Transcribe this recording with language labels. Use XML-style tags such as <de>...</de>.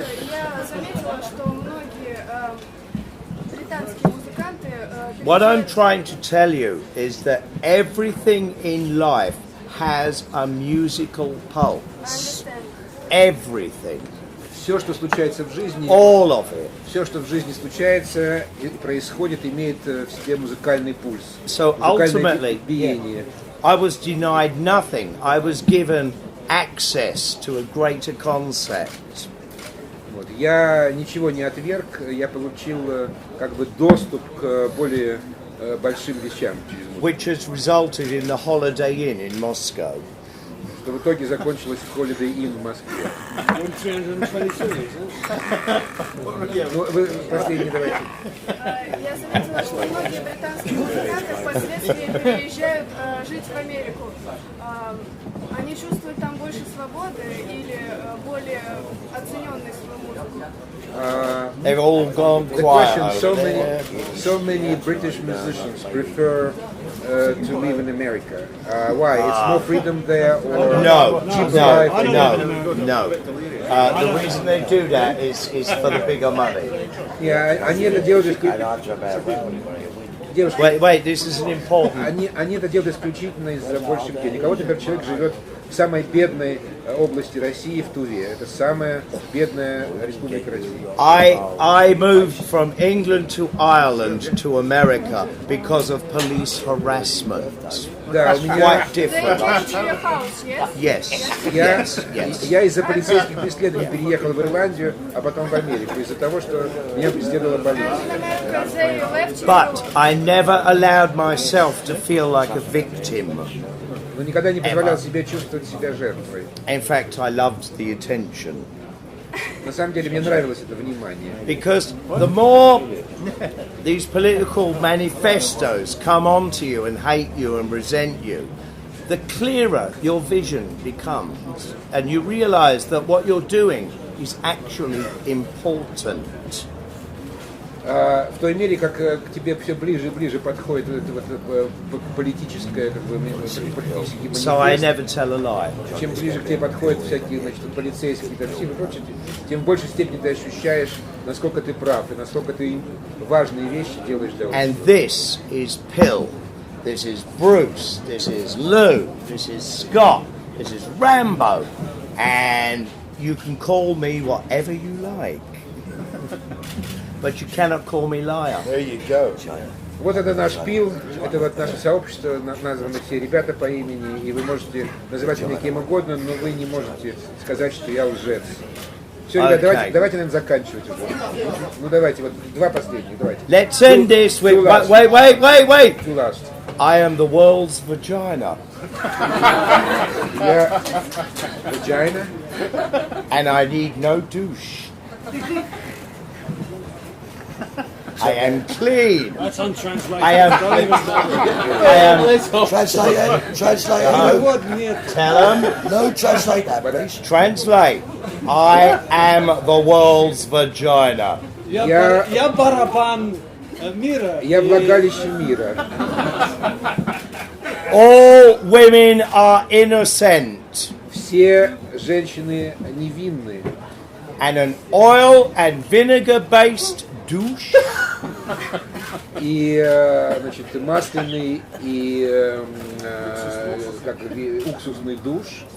<ru>Я заметила, что многие британские музыканты...</ru> <en>What I'm trying to tell you is that everything in life has a musical pulse. Everything.</en> <ru>Все, что случается в жизни,</ru> <en>all of it.</en> <ru>Все, что в жизни случается и происходит, имеет в себе музыкальный пульс.</ru> <en>So ultimately, I was denied nothing. I was given access to a greater concept.</en> <ru>Вот. Я ничего не отверг, я получил как бы доступ к более большим вещам через музыку.</ru> <en>Which has resulted in the Holiday Inn in Moscow.</en> <ru>Что в итоге закончилось в Holiday Inn в Москве. Ну, вы последний давайте. Я заметила, что многие британские музыканты впоследствии переезжают жить в Америку. Они чувствуют там больше свободы или более оцененной свою музыку?</ru> <en>They've all gone quiet. So many British musicians prefer to live in America. Why? It's more freedom there, or No. The reason they do that is for the bigger money. Yeah,</en> <ru>они это делают.</ru> <en>Wait, this is an important.</en> <ru>Они это делают исключительно из-за больших денег. А вот, например, человек живет в самой бедной области России, в Туве. Это самая бедная республика России.</ru> <en>I moved from England to Ireland to America because of police harassment.</en> <ru>Да,</ru> <en>That's quite different. Yes.</en> <ru>Я из-за полицейских преследований переехал в Ирландию, а потом в Америку, из-за того, что меня преследовала полиция.</ru> <en>But I never allowed myself to feel like a victim.</en> <ru>Но никогда не позволял себе чувствовать себя жертвой.</ru> <en>In fact, I loved the attention.</en> <ru>На самом деле мне нравилось это внимание.</ru> <en>Because the more these political manifestos come onto you and hate you and resent you, the clearer your vision becomes. And you realize that what you're doing is actually important.</en> <ru>В той мере, как к тебе все ближе и ближе подходит политическое, как бы, политический манифест,</ru> <en>So I never tell a lie.</en> <ru>чем ближе к тебе подходят всякие, значит, полицейские такси и прочее, тем в большей степени ты ощущаешь, насколько ты прав и насколько ты важные вещи делаешь для общества.</ru> <en>And this is Pill, this is Bruce, this is Lou, this is Scott, this is Rambo, and you can call me whatever you like. But you cannot call me liar. There you go.</en> <ru>Вот это наш пил, это вот наше сообщество, названы все ребята по имени, и вы можете называть меня кем угодно, но вы не можете сказать, что я лжец. Все, ребят, давайте, наверное, заканчивать уже. Ну давайте, вот два последних, давайте.</ru> <en>Let's end this with, wait. Two last. I am the world's vagina.</en> <ru>Я</ru> <en>vagina. And I need no douche. I am clean. That's untranslated. I am. Translate. Tell them. No, translate that, please. Translate. I am the world's vagina.</en> <ru>Я барабан мира. Я влагалище мира.</ru> <en>All women are innocent.</en> <ru>Все женщины невинны.</ru> <en>And an oil and vinegar based douche.</en> <ru>И, значит, масляный и как, уксусный душ.</ru>